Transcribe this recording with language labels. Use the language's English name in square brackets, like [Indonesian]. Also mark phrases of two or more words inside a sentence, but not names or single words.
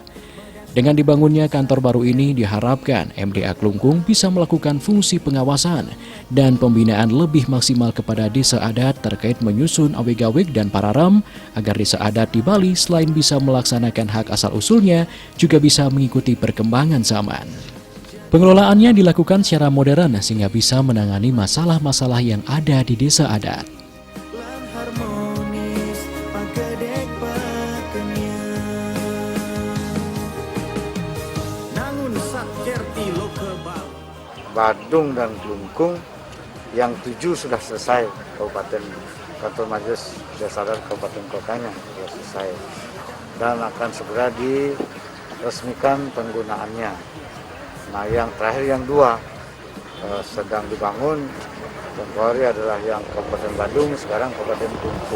[Indonesian] Dengan dibangunnya kantor baru ini diharapkan MDA Klungkung bisa melakukan fungsi pengawasan dan pembinaan lebih maksimal kepada desa adat terkait menyusun awig-awig dan pararem agar desa adat di Bali selain bisa melaksanakan hak asal-usulnya juga bisa mengikuti perkembangan zaman. Pengelolaannya dilakukan secara modern sehingga bisa menangani masalah-masalah yang ada di desa adat. Badung dan Klungkung yang 7 sudah selesai kabupaten kantor Majelis Desa Adat kabupaten kotanya sudah selesai dan akan segera diresmikan penggunaannya. Nah yang terakhir yang 2 sedang dibangun tempoh hari adalah yang Kabupaten Badung, sekarang Kabupaten Klungkung.